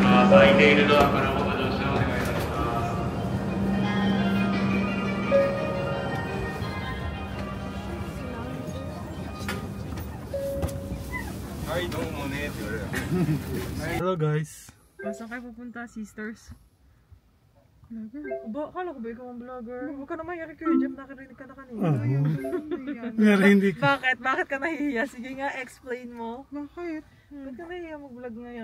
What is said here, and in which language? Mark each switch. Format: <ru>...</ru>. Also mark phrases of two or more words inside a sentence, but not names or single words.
<ja>いているドアからお戻しをお願いいたします。はいどうもねって言われる。</ja> <en>Hello guys.</en> <tl>Saan kayo pupunta, sisters? Vlogger? Akala ko ba ikaw ang vlogger? Huwag ka naman yari kayo, Jeff. Nakarinig ka na kanina. Pero hindi ka. Bakit? Bakit ka nahihiya? Sige nga, explain mo. Bakit? Ba't ka nahihiya mag-vlog ngayon?</tl>